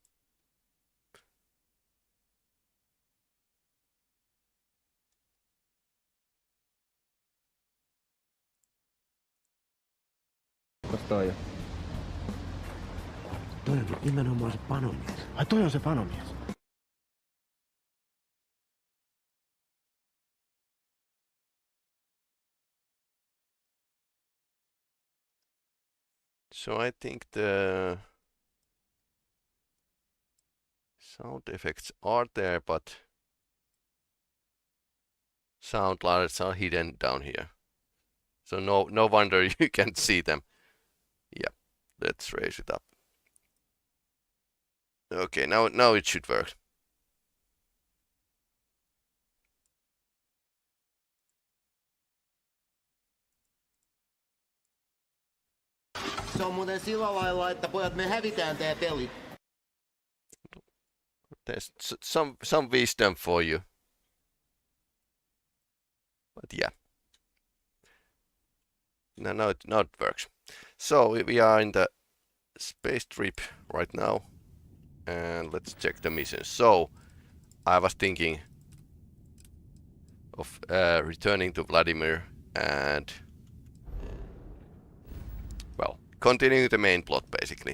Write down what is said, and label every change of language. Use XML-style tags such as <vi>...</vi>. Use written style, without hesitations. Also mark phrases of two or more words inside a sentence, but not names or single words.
<fi>Toi on. Toi on nimenomaan se panomies. Ai toi on se panomies.</fi> <en>So I think the sound effects are there, but sound alerts are hidden down here. So no wonder you can't see them. Yeah, let's raise it up. Okay, now it should work.</en> <fi>Se on muuten sillä lailla, että pojat me hävitään tää peli.</fi> <en>There's some wisdom for you. But yeah. Now it works. So we are in the space trip right now. And let's check the mission. So I was thinking of returning to Vladimir and, well, continuing the main plot basically.</en>